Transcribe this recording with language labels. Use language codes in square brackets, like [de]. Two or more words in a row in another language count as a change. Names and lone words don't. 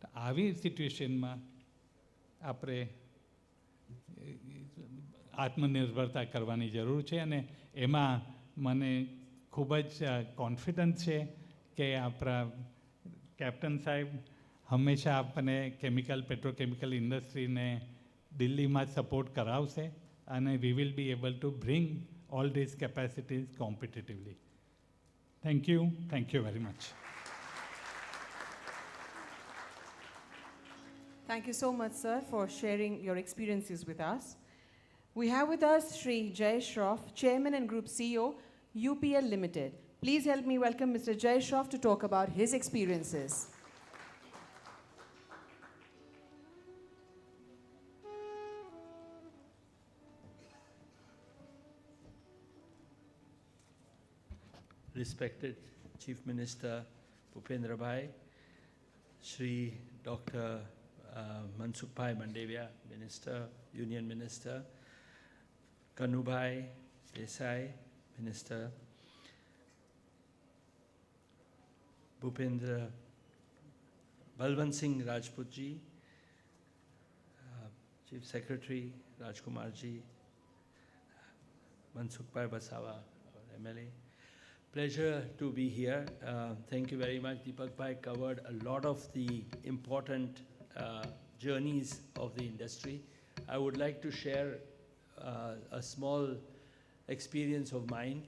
[gu] તો આવી સિચ્યુએશનમાં આપણે આત્મનિર્ભરતા કરવાની જરૂર છે અને એમાં મને ખૂબ જ કોન્ફિડન્સ છે કે આપણા કેપ્ટન સાહેબ હંમેશા આપણને [en] petrochemical industryને [gu] દિલ્હીમાં સપોર્ટ કરાવશે અને [en] we will be able to bring all these capacities competitively. Thank you very much. Thank you so much, sir, for sharing your experiences with us. We have with us Shri Jay Shroff, Chairman and Group CEO, UPL Limited. Please help me welcome Mr. Jay Shroff to talk about his experiences. Respected Chief Minister Bhupendra Bhai, Shri Dr. Mansukh Bhai Mandavia, Minister, Union Minister, Kanu Bhai Desai, Minister, Bhupendra Balwant Singh Rajput ji, Chief Secretary Rajkumar ji, Mansukh Bhai Basawa, our MLA. Pleasure to be here. Thank you very much. Deepak Bhai covered a lot of the important journeys of the industry. I would like to share a small experience of mine.